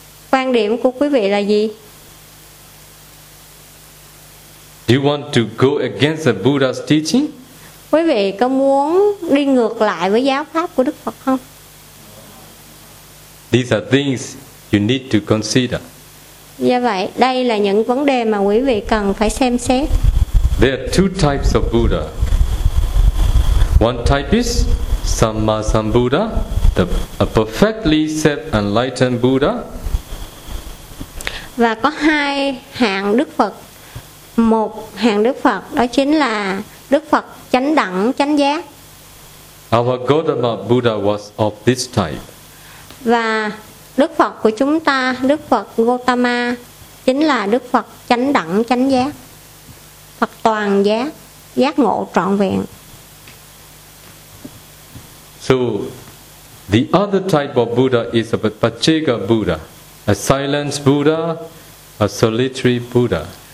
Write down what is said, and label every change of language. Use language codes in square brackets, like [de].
[vi] Quan điểm của quý vị là gì? [en] Do you want to go against the Buddha's teaching? [vi] Quý vị có muốn đi ngược lại với giáo pháp của Đức Phật không? [en] These are things you need to consider. [vi] Do vậy, đây là những vấn đề mà quý vị cần phải xem xét. [en] There are two types of Buddha. One type is Sammasambuddha, a perfectly self-enlightened Buddha. [vi] Và có hai hạng Đức Phật. Một hạng Đức Phật đó chính là Đức Phật chánh đẳng, chánh giác. Our Gautama Buddha was of this type. Và Đức Phật của chúng ta, Đức Phật Gautama, chính là Đức Phật chánh đẳng, chánh giác. Phật toàn giác, giác ngộ trọn vẹn. [en] So, the other type of Buddha is a Pacheka Buddha, a silent Buddha, a solitary Buddha.